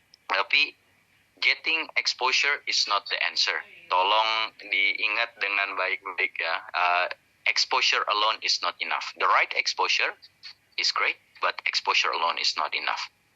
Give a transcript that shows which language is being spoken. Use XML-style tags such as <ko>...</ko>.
<en>Tapi getting exposure is not the answer.</en> <id>Tolong diingat dengan baik-baik ya.</id> <en>Exposure alone is not enough. The right exposure is great, but exposure alone is not enough.</en>